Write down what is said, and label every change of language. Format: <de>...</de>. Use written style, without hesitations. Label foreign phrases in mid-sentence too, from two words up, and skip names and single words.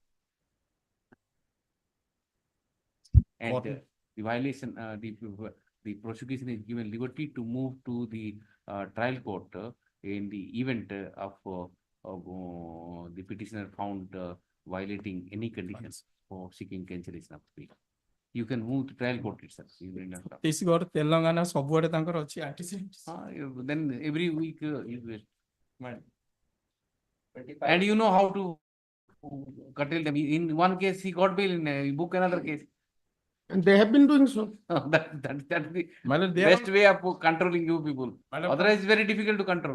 <en>And the violation, the prosecution is given liberty to move to the trial court in the event of the petitioner found violating any conditions for seeking cancellation of bail. You can move to trial court itself.</en> <or>ଛତିଶଗଡ଼ ତେଲେଙ୍ଗାନା ସବୁଆଡେ ତାଙ୍କର ଅଛି antecedents.</or> <en>Then every week you will. And you know how to curtail them. In one case he got bail, in book another case. And they have been doing so. That's the they best way of controlling you people. Otherwise, it's very difficult to control.</en>